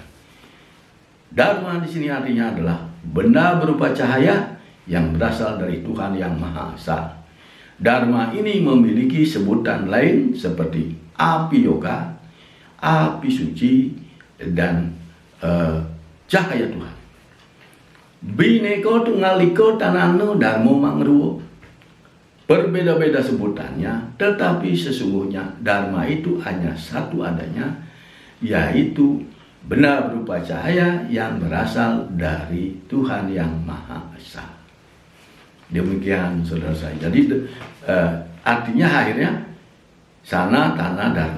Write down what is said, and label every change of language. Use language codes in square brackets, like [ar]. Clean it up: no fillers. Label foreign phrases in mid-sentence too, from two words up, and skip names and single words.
[id] Dharma di sini artinya adalah benda berupa cahaya yang berasal dari Tuhan yang Maha Esa. Dharma ini memiliki sebutan lain seperti api yoga, api suci, dan cahaya Tuhan. [kaw] Bineko tunggal iko tanano dharmo mangruwo. [id] Berbeda-beda sebutannya, tetapi sesungguhnya dharma itu hanya satu adanya, yaitu benda berupa cahaya yang berasal dari Tuhan yang Maha Esa. Demikian, saudara saya. Jadi artinya akhirnya Sanatana Dharma.